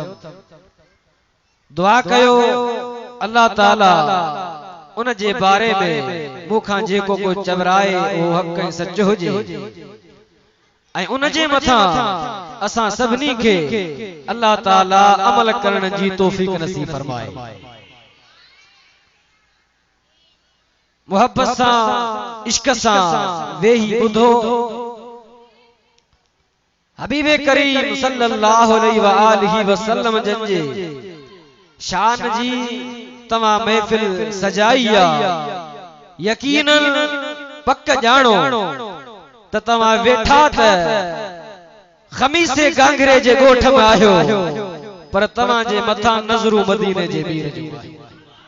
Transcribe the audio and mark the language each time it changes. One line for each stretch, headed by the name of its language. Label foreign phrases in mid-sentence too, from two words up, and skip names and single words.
Sindhi: दुआ कयो अल्लाह ताला उन जे बारे में मूंखां जेको को चवराए वो हक़ ऐं सच हुजे ऐं उन जे मथां असां सभिनी खे अल्लाह ताला अमल करण जी तौफ़ीक़ नसीब फरमाए। मोहब्बत सां इश्क सां वेही ॿुधो हबीबे करीम
Arabic: صلى الله عليه وآله وسلم
Sindhi: जन जे शान जी तव्हां महफ़िल सजाई आ। यकीनन पक जानो त तव्हां वेठा त खमीसे गांगरे जे ॻोठ में आहियो पर तव्हां जे मथां नज़रूं मदीने जे मीर जूं।